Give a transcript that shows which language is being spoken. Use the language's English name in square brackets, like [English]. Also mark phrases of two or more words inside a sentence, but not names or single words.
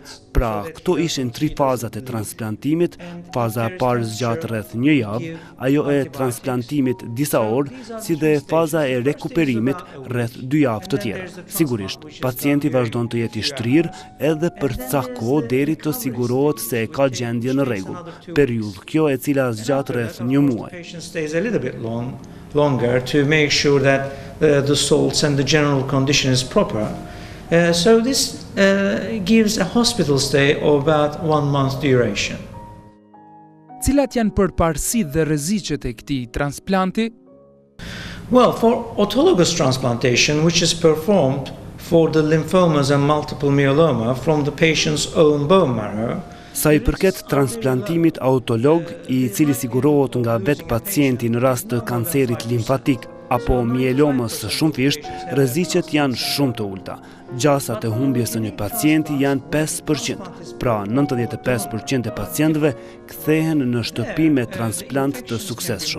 [Albanian] Pra, këto ishin 3 fazat e transplantimit, faza e parë zgjat rreth 1 javë, ajo e transplantimit disa orë, si dhe faza e rekuperimit rreth 2 javë të tjera. Sigurisht, pacienti vazhdon të jetë I shtrirë edhe për ca kohë deri të sigurohet se e ka gjendje në rregull. Periudhë kjo e cila zgjat rreth 1 muaj. [English] Longer to make sure that the salts and the general condition is proper. So this gives a hospital stay of about 1 month duration. [Albanian] Cilat janë përparësitë dhe rreziqet e këtij transplanti? [English] Well, for autologous transplantation, which is performed for the lymphomas and multiple myeloma from the patient's own bone marrow, [Albanian] Sa I përket transplantimit autolog, I cili sigurohet nga vetë pacienti në rast të kancerit limfatik apo mielomës shumëfisht, rreziqet janë shumë të ulta. Gjasat e humbjes së një pacienti janë 5%, pra 95% e pacientëve kthehen në shtëpi me transplant të suksesshëm.